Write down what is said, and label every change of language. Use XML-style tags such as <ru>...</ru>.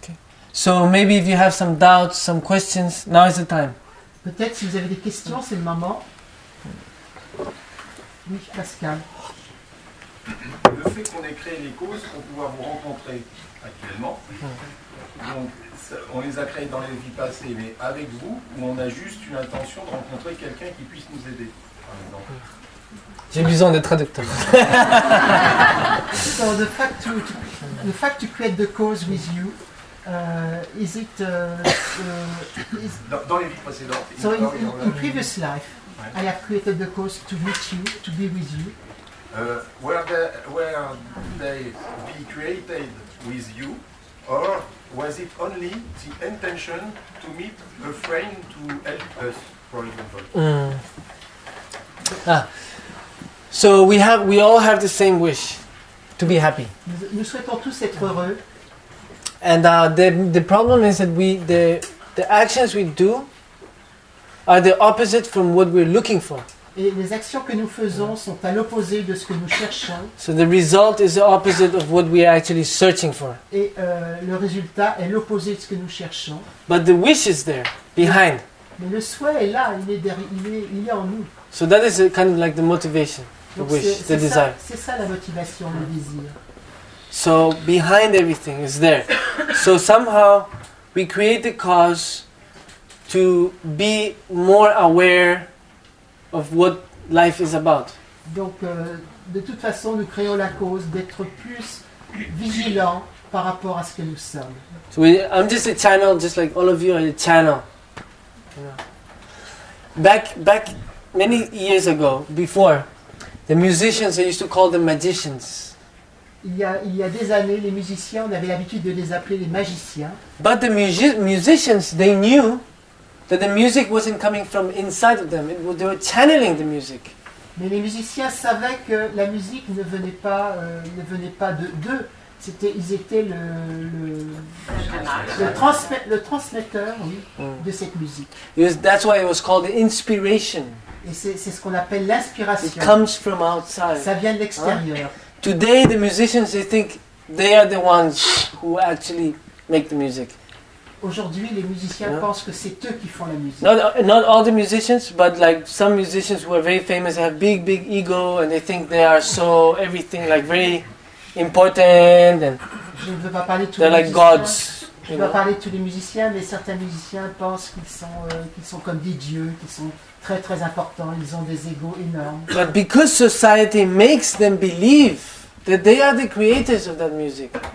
<en>Okay. So maybe if you have some doubts, some questions, now is the time.</en> <fr>Peut-être si vous avez des questions, c'est le moment. Oui, Pascal. Le fait qu'on ait créé les causes pour pouvoir vous rencontrer actuellement, donc on les a créées dans les vies passées, mais avec vous, où on a juste une intention de rencontrer quelqu'un qui puisse nous aider, par exemple. J'ai besoin de traducteur.</fr> <en>So the fact to create the cause with you, is it</en> <fr>Dans les vies précédentes.</fr> <en>so in previous life, I have created the cause to meet you, to be with you. Were they be created with you, or was it only the intention to meet a friend to help us, for example? So we all have the same wish, to be happy.</en> <fr>Nous souhaitons tous être heureux.</fr> <en>And the problem is that the actions we do are the opposite from what we're looking for.</en> <fr>Et les actions que nous faisons sont à l'opposé de ce que nous cherchons.</fr> <en>So the result is the opposite of what we are actually searching for.</en> <fr>Et le résultat est l'opposé de ce que nous cherchons.</fr> <en>But the wish is there, behind.</en> <fr>Mais le souhait est là, il est en nous.</fr> <en>So that is kind of like the motivation, the</en> <fr>Donc</fr> <en>wish, the desire.</en> <fr>c'est ça la motivation, le désir.</fr> <en>So behind everything is there. So somehow we create the cause to be more aware of what life is about.</en> <fr>Donc de toute façon, nous créons la cause d'être plus vigilants par rapport à ce que nous sommes.</fr> <en>So I'm just a channel, just like all of you are a channel. You know. Back many years ago, before, the musicians, I used to call them magicians.</en> <fr>Il y a des années, les musiciens, on avait l'habitude de les appeler les magiciens.</fr> <en>But the musicians, they knew that the music wasn't coming from inside of them. They were channeling the music.</en> <fr>Mais les musiciens savaient que la musique ne venait pas d'eux. Ils étaient le transmetteur, oui, de cette musique.</fr> <en>That's why it was called the inspiration.</en> <fr>Et c'est ce qu'on appelle l'inspiration.</fr> <en>It comes from outside.</en> <fr>Ça vient de l'extérieur.</fr> <en>Today, the musicians, they think they are the ones who actually make the music.</en> <fr>Aujourd'hui, les musiciens pensent que c'est eux qui font la musique.</fr> <en>Not all the musicians, but like some musicians who are very famous, they have big ego, and they think they are so everything, like very important, and</en> <fr>je ne veux pas parler de tous</fr> <en>they're</en> <fr>les</fr> <en>like</en> <fr>musiciens.</fr> <en>gods.</en> <fr>Je ne veux pas parler de tous les musiciens, mais certains musiciens pensent qu'ils sont comme des dieux, qu'ils sont très très importants, ils ont des égos énormes.</fr> <en>But because society makes them believe that they are the creators of that music.</en>